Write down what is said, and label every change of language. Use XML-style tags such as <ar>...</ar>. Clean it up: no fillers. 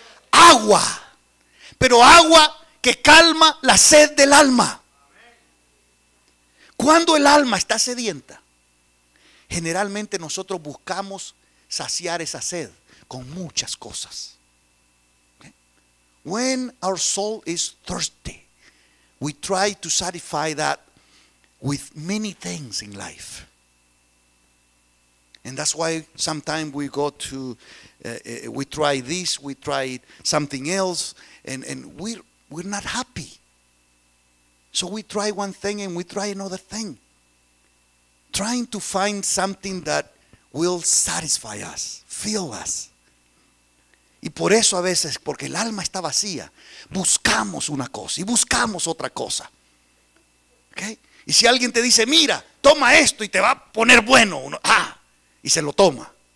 <es>Agua, pero agua que calma la sed del alma. Cuando el alma está sedienta, generalmente nosotros buscamos saciar esa sed con muchas cosas.</es> <en>Okay? When our soul is thirsty, we try to satisfy that with many things in life. And that's why sometimes we go to, we try this, we try something else, and we're not happy. So we try one thing and we try another thing. Trying to find something that will satisfy us, fill us.</en> <es>Y por eso a veces, porque el alma está vacía, buscamos una cosa y buscamos otra cosa. ¿Okay? Y si alguien te dice, mira, toma esto y te va a poner bueno, uno, y se lo toma.</es>